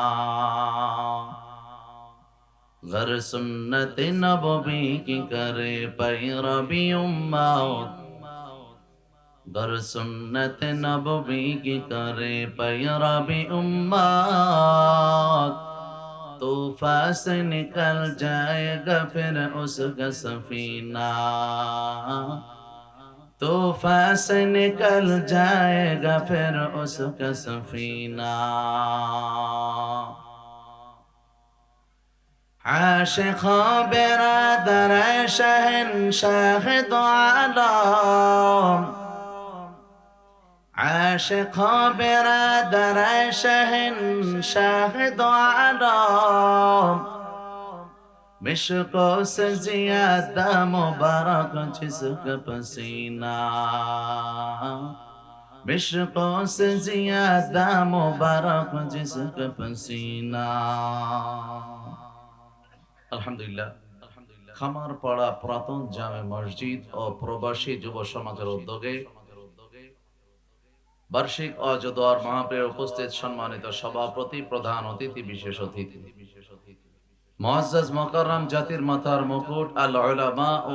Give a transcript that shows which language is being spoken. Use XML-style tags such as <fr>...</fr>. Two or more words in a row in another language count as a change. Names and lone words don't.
<ur>گر سنت نبوی کی کرے پیروی امت گر سنت نبوی کی کرے پیروی امت طوفاں سے نکل جائے گا پھر اس کا سفینہ طوفاں سے نکل جائے گا پھر اس کا سفینہ عاشق برادر شهنشاه دو عالم عاشق برادر شهنشاه دو عالم مشکو سے زیادہ مبارک جسکا پسینہ مشکو سے زیادہ مبارک جسکا پسینہ</ur> <bn>আলহামদুলিল্লাহ খামার পাড়া পুরাতন জামে মসজিদ ও প্রবাসী যুব সমাজের উদ্যোগে বার্ষিক অজদোয়ার মাহফিলে উপস্থিত সম্মানিত সভাপতি প্রধান অতিথি বিশেষ অতিথি মুআজ্জাজ মুকাররম জাতির মাথার মুকুট আল উলামা ও</bn>